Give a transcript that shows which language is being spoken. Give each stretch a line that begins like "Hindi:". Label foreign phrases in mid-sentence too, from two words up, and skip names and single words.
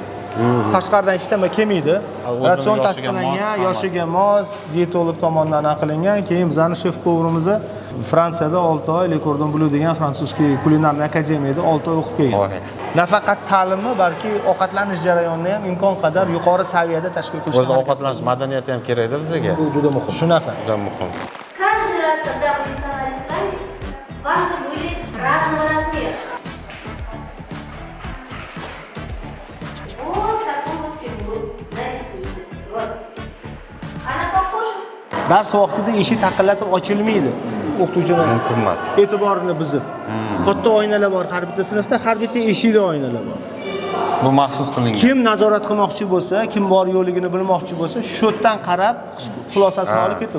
Uzbek: Tashqaridan hech nima kelmaydi. Ratsion tasdiqlangan, yoshiga mos, dietolog tomonidan qilingan. Keyin bizning shef-povurimiz Fransiyada 6 oy Lekordon Bleu degan
Russian: французский кулинарный
Uzbek: akademiyada 6 oy o'qib kelgan. Nafaqat ta'limi, balki ovqatlanish jarayonini ham imkon qadar yuqori saviyada tashkil qilish. O'z ovqatlanish madaniyati ham kerak-da bizga. Bu juda muhim. Shunaqa. Juda muhim.
Russian: Каждый раз, когда вы рисовали с нами, у вас были разного размера. Вот такую вот фигуру нарисуйте. Вот. Она похожа?
Uzbek: Dars vaqtida eshik taqillatib ochilmaydi. O'qituvchilar Mumkin emas. e'tiborini buzib. Katta oynalar bor har bitta sinfda, har bitta eshikli oynalar bor. Bu maxsus qilingan. Kim nazorat qilmoqchi bo'lsa, kim bor yo'qligini bilmoqchi bo'lsa, shu yerdan qarab xulosasini olib ketadi.